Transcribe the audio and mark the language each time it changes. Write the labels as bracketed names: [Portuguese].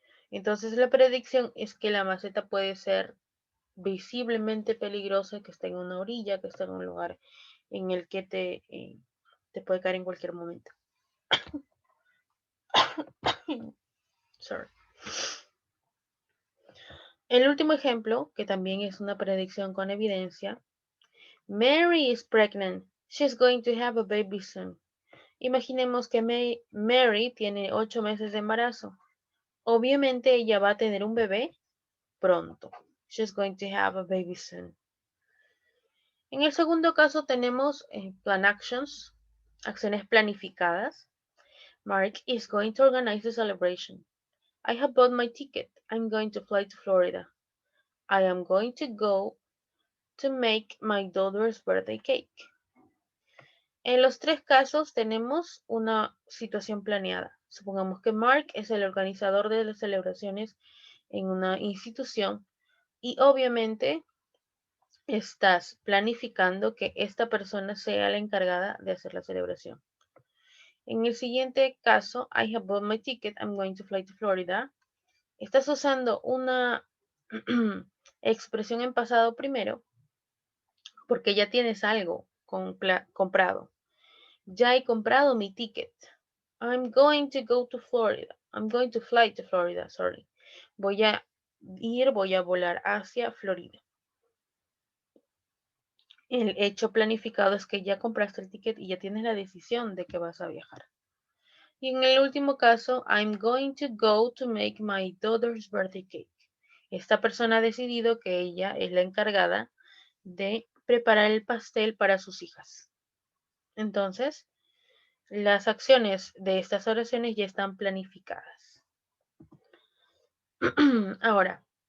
[Spanish] Entonces la predicción es que la maceta puede ser visiblemente peligrosa, que está en una orilla, que está en un lugar en el que te puede caer en cualquier momento. [English] Sorry. [Spanish] El último ejemplo, que también es una predicción con evidencia. [English] Mary is pregnant. She's going to have a baby soon. [Spanish] Imaginemos que Mary tiene 8 meses de embarazo. Obviamente ella va a tener un bebé pronto. [English] She's going to have a baby soon. [Spanish] En el segundo caso tenemos [English] plan actions, [Spanish] acciones planificadas. [English] Mark is going to organize the celebration. I have bought my ticket. I'm going to fly to Florida. I am going to go to make my daughter's birthday cake. [Spanish] En los tres casos tenemos una situación planeada. Supongamos que Mark es el organizador de las celebraciones en una institución y obviamente estás planificando que esta persona sea la encargada de hacer la celebración. En el siguiente caso, [English] I have bought my ticket, I'm going to fly to Florida. [Spanish] Estás usando una expresión en pasado primero porque ya tienes algo comprado. Ya he comprado mi ticket. [English] I'm going to go to Florida. I'm going to fly to Florida, sorry. [Spanish] Voy a volar hacia Florida. El hecho planificado es que ya compraste el ticket y ya tienes la decisión de que vas a viajar. Y en el último caso, [English] I'm going to go to make my daughter's birthday cake. [Spanish] Esta persona ha decidido que ella es la encargada de preparar el pastel para sus hijas. Entonces, las acciones de estas oraciones ya están planificadas. Ahora,